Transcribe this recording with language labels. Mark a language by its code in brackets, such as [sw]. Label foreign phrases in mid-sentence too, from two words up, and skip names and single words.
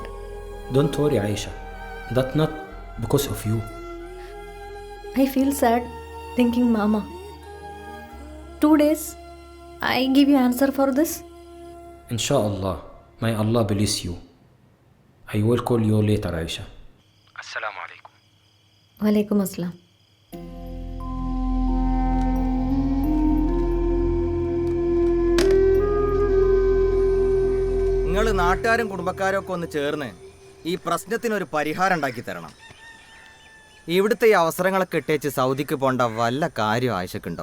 [en] Don't worry, Aisha. That's not because of you. I feel sad thinking Mama. 2 days, I give you answer for this. Inshallah, may Allah bless you. I will call you later, Aisha. [ar] السلام عليكم. وعليكم السلام. [ml] നിങ്ങൾ നാട്ടുകാരും കുടുംബക്കാരും ഒക്കെ ഒന്ന് ചേർന്ന് ഈ പ്രശ്നത്തിനൊരു പരിഹാരം ഉണ്ടാക്കി തരണം. ഇവിടുത്തെ ഈ അവസരങ്ങളൊക്കെ ഇട്ടേച്ച് സൗദിക്ക് പോകേണ്ട വല്ല കാര്യം ആയിഷക്കുണ്ടോ?